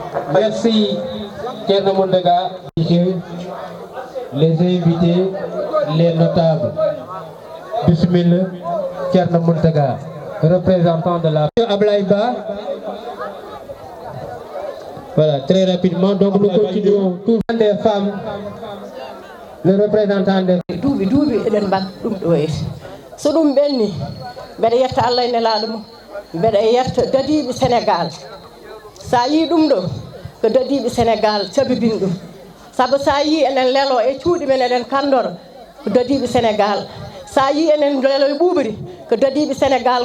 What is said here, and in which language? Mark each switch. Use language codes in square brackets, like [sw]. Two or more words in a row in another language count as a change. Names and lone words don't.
[fr] Merci Thierno Mondaga, les invités. les notables. Bismillah, Thierno Mountaga, représentant de la Ablaïba. Voilà, très rapidement, donc nous continuons tous les femmes, le représentant des [ff] duubi eden bak dum do yetti so dum benni bede yetta Allah ne laado mo bede yetta dadibe Sénégal sa yi dum do ko dadibe Sénégal sabibin dum sabu sa yi enen lelo e cuudi men eden kandor ko dadibe Sénégal sa yi enen lelo e buubiri ko dadibe Sénégal